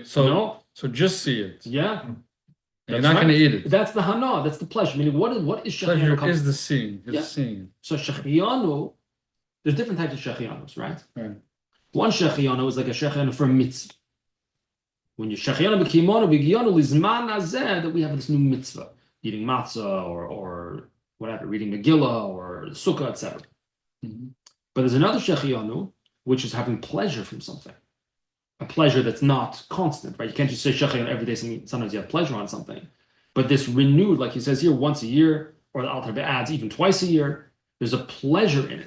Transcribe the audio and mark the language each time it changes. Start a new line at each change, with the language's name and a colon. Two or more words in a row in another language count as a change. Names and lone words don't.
English: you're doing it. So, no. So just see it. Yeah. You're not going to eat it. That's the hana. That's the pleasure. Meaning, what is Pleasure Shehechiyanu? is the seeing. It's Yeah. seeing. So Shehechiyanu, there's different types of Shehechiyanus, right? Right. One Shehechiyanu is like a Shehechiyanu for a mitzvah. When you
Hebrew: שהחיינו וקיימנו והגיענו לזמן הזה,
English: that we have this new mitzvah, eating matzah or whatever, reading Megillah or Sukkah, etc. Mhm. But there's another Shehechiyanu, which is having pleasure from something. A pleasure that's not constant, right? You can't just say Shehechiyanu every day. Sometimes you have pleasure on something. But this renewed, like he says here, once a year, or the Alter Rebbe adds even twice a year, there's a pleasure in it.